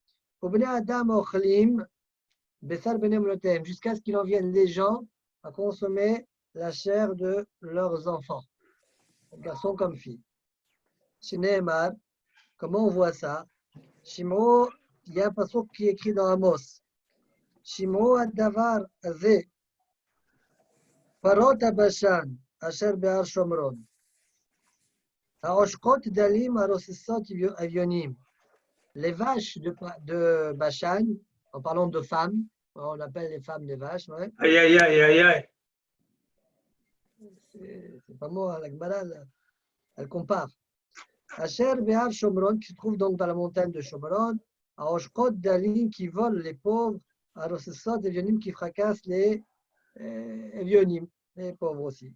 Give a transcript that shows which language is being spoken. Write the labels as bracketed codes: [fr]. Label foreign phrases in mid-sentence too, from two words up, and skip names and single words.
[fr] Jusqu'à ce qu'il en vienne les gens à consommer la chair de leurs enfants, garçons comme filles. Chez Nehemar, comment on voit ça? Shimo, il y a un passage qui est écrit dans Amos. [he] שמעו הדבר הזה, פרות הבשן, אשר בהר שומרון. העושקות דלים הרוצצות אביונים. [fr] Les vaches de Bashan, en parlant de femmes, on appelle les femmes des vaches, ouais. Aïe, aïe, aïe, aïe, aïe. C'est pas moi, la Gemara, elle compare. [he] אשר בהר שומרון, [fr] qui se trouve donc dans la montagne de Shomron, à [he] עושקות דלים, [fr] qui vole les pauvres, à [he] רוצצות אביונים, [fr] qui fracasse les Evionim, les pauvres aussi.